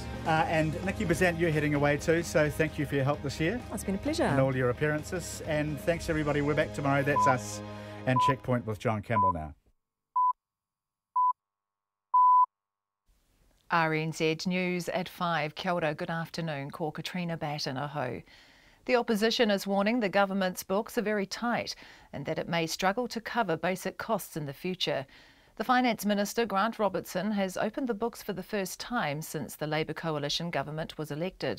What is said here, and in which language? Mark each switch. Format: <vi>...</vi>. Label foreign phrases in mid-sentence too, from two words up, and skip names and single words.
<en>And Nikki Bazant, you're heading away too, so thank you for your help this year. Oh, it's been a pleasure. And all your appearances. And thanks everybody. We're back tomorrow. That's us and Checkpoint with John Campbell now. RNZ News at 5.</en> <mi>Kia ora,</mi> <en>good afternoon.</en> <mi>Ko Katrina Batten aho.</mi> <en>The opposition is warning the government's books are very tight and that it may struggle to cover basic costs in the future. The Finance Minister, Grant Robertson, has opened the books for the first time since the Labour coalition government was elected.</en>